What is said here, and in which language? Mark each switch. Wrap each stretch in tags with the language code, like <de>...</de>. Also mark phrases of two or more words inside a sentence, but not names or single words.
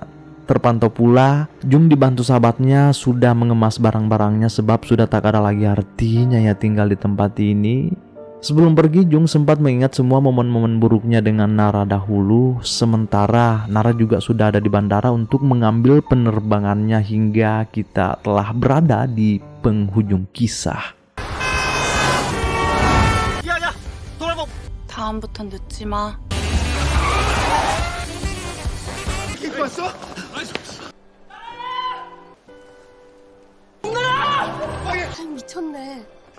<id>Terpantau pula Jung dibantu sahabatnya sudah mengemas barang-barangnya sebab sudah tak ada lagi artinya ya tinggal di tempat ini. Sebelum pergi, Jung sempat mengingat semua momen-momen buruknya dengan Nara dahulu. Sementara Nara juga sudah ada di bandara untuk mengambil penerbangannya hingga kita telah berada di penghujung kisah.</id> <ko>야야, 돌아봐. 다음부턴 늦지 마. 이거 왔어? 미쳤네.</ko>